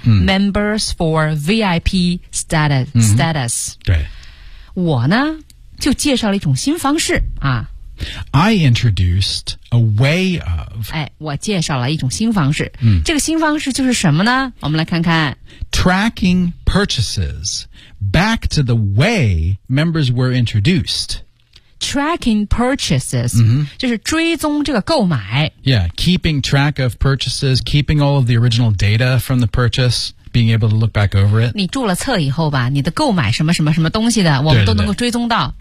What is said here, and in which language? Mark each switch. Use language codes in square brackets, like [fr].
[en] 嗯、 members for VIP status、 [zh] 嗯、对我呢就介绍了一种新方式啊 [en] I introduced a way of. [zh] 哎，我介绍了一种新方式。嗯，这个新方式就是什么呢？我们来看看。 [en] Tracking purchases back to the way members were introduced. Tracking purchases,、 [zh] mm-hmm. 就是追踪这个购买。 [en] Yeah, keeping track of purchases, keeping all of the original data from the purchase. Being able to look back over it. [zh] 你注了册以后吧，你的购买什么什么什么东西的，我们都能够追踪到